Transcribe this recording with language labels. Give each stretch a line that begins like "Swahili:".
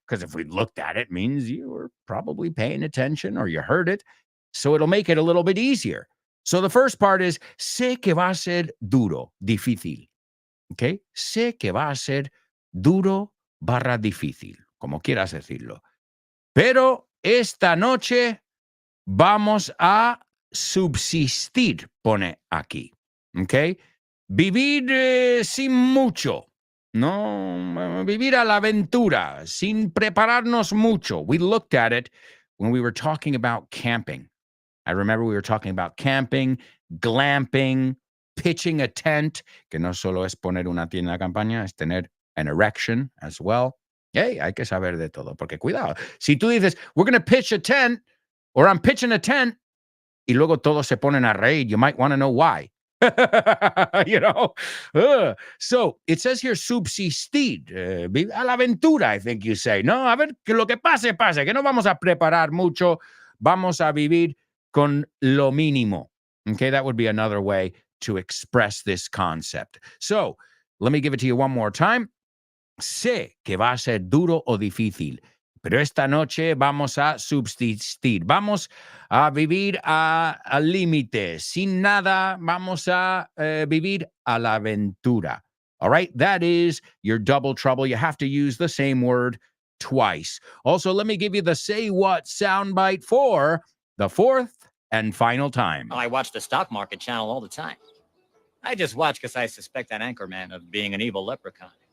English: Because if we looked at it, means you were probably paying attention or you heard it. So it'll make it a little bit easier. So the first part is,
Spanish: sé que va a ser duro, difícil. Okay? Sé que va a ser duro barra difícil, como quieras decirlo. Pero esta noche vamos a subsistir, pone aquí. ¿Ok? Vivir sin mucho. No, vivir a la aventura, sin prepararnos mucho.
English: We looked at it when we were talking about camping. I remember we were talking about camping, glamping, pitching a tent,
Spanish: que no solo es poner una tienda de campaña, es tener
English: an erection as well.
Spanish: Hey, hay que saber de todo, porque cuidado. Si tú dices,
English: we're going to pitch a tent, or I'm pitching a tent,
Spanish: y luego todos se ponen a reír,
English: you might want to know why. You know? So, it says here, subsistir,
Spanish: a la aventura,
English: I think you say.
Spanish: No, a ver, que lo que pase, pase, que no vamos a preparar mucho, vamos a vivir con lo mínimo.
English: Okay, that would be another way to express this concept. So, let me give it to you one more time.
Spanish: Sé que va a ser duro o difícil, pero esta noche vamos a subsistir, vamos a vivir al límite, sin nada, vamos a vivir a la aventura.
English: All right, that is your double trouble. You have to use the same word twice. Also, let me give you the say what soundbite for the fourth and final time. I watch the stock market channel all the time. I just watch because I suspect that anchorman of being an evil leprechaun.